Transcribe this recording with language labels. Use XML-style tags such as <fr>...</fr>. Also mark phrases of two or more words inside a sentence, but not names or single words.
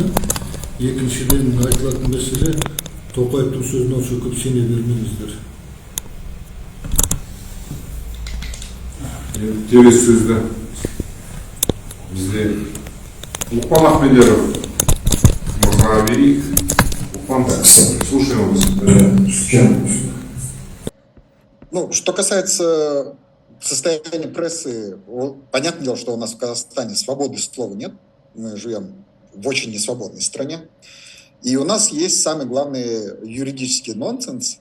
<kk>Екіншіден айтылатын мәселе, Тоқаевтың сөзіне онша көп сене бермеңіздер. Келесі сөзді бізде Лукман Ахмедеров мырзаға берейік. Лукман,</kk> <ru>слушаем вас. Ну, что касается состояния прессы, понятное дело, что у нас в Казахстане свободы слова нет. Мы живем в очень несвободной стране. И у нас есть самый главный юридический нонсенс.</ru>